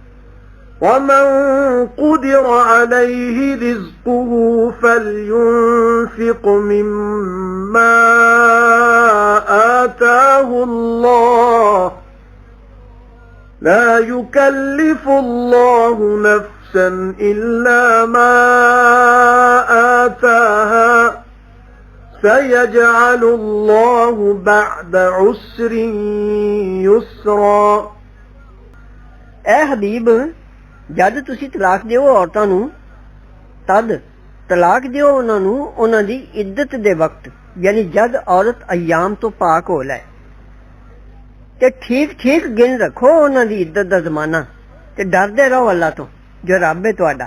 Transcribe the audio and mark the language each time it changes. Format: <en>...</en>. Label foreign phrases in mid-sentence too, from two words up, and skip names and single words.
<ar>ومن قدر عليه رزقه فلينفق لينفق مما آتاه الله لا يكلف الله نفسا إلا ما آتاها سيجعل الله بعد عسر يسرا।</ar> <pa>ਐ ਹਬੀਬ, ਜਦ ਤੁਸੀ ਤਲਾਕ ਦਿਓ ਔਰਤਾਂ ਨੂੰ ਤਦ ਤਲਾਕ ਦਿਓ ਉਨ੍ਹਾਂ ਨੂੰ ਉਨ੍ਹਾਂ ਦੀ ਇੱਦਤ ਦੇ ਵਕਤ, ਯਾਨੀ ਜਦ ਔਰਤ ਅਯਾਮ ਤੋਂ ਪਾਕ ਹੋ ਲੈ, ਤੇ ਠੀਕ ਠੀਕ ਗਿਣ ਰੱਖੋ ਉਨ੍ਹਾਂ ਦੀ ਇੱਦਤ ਦਾ ਜ਼ਮਾਨਾ, ਤੇ ਡਰਦੇ ਰਹੋ ਅੱਲਾਹ ਤੋਂ ਜੋ ਰੱਬ ਹੈ ਤੁਹਾਡਾ।</pa>